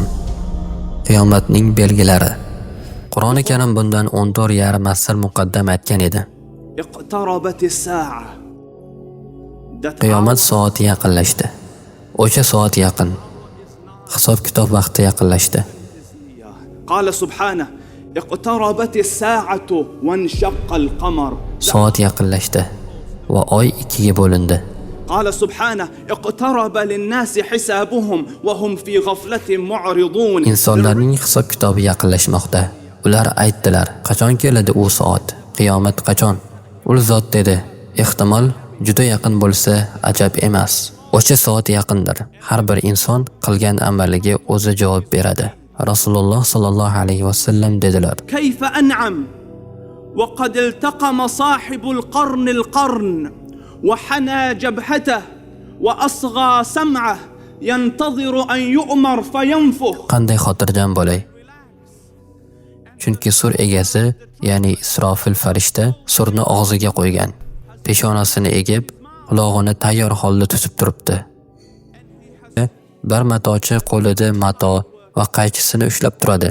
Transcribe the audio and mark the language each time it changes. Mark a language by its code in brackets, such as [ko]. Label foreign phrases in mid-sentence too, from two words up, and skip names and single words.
[uz] Qiyomatning belgilari. Qur'oni Karim bundan 14 yarim asr muqaddam aytgan edi. Qiyomat soati yaqinlashdi. O'sha soat yaqin. Hisob kitob vaqti yaqinlashdi. [ar] قال سبحانه اقتربت الساعة وانشق القمر. [uz] Soat yaqinlashdi va oy ikkiga bo'lindi. [ar] قال سبحانه اقترب للناس حسابهم وهم في غفلة معرضون. [uz] Insonlarning hisob kitobi yaqinlashmoqda. Ular aytdilar, qachon keladi u soat? Qiyomat qachon? Ul zot dedi, ehtimol juda yaqin bo'lsa ajab emas. O'sha soat yaqindir. Har bir inson qilgan amaliga o'zi javob beradi. Rasululloh [ar] صلى الله عليه وسلم [uz] dedilar. [ar] كيف أنعم وقد التقم صاحب القرن وحنى جبهته وأصغى سمعه ينتظر أن يؤمر فينفخ. [uz] Qanday xotirjam bo'lay. Chunki sur egasi, ya'ni Isrofil farishta surni og'ziga qo'ygan. Peshonasini egib, qulog'ini tayyor holda tutib turibdi. Bir matochi qo'lida mato va qaychisini ushlab turadi.